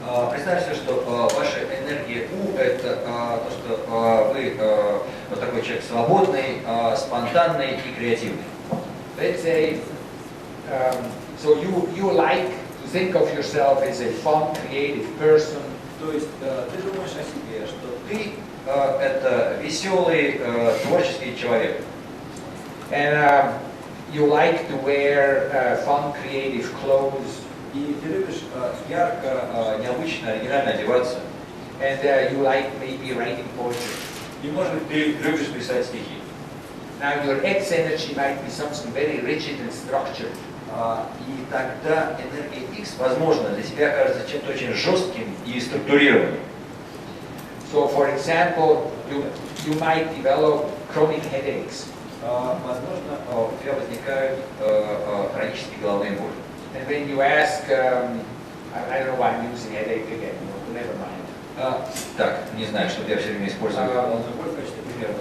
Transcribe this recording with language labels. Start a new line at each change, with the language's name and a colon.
Russian: Представьте, что ваша энергия У – это то, что вы вот такой человек свободный, спонтанный и креативный.
English: Let's say, so you like to think of yourself as a fun, creative person.
Russian: То есть ты думаешь о себе, что ты это веселый, творческий человек.
English: And you like to wear fun, creative clothes.
Russian: И ты любишь ярко, необычно, оригинально одеваться.
English: And you like maybe writing poetry.
Russian: И, может быть, ты любишь писать стихи.
English: Now your X energy might be something very rigid and structured.
Russian: И тогда энергия X, возможно, для тебя кажется чем-то очень жестким и структурированным.
English: So, for example, you might develop chronic headaches.
Russian: Возможно, у тебя возникают хронические головные боли.
English: And when you ask, I don't know why I'm using headache again, never mind.
Russian: Так, не знаю, что я все время использую головную боль в качестве примера.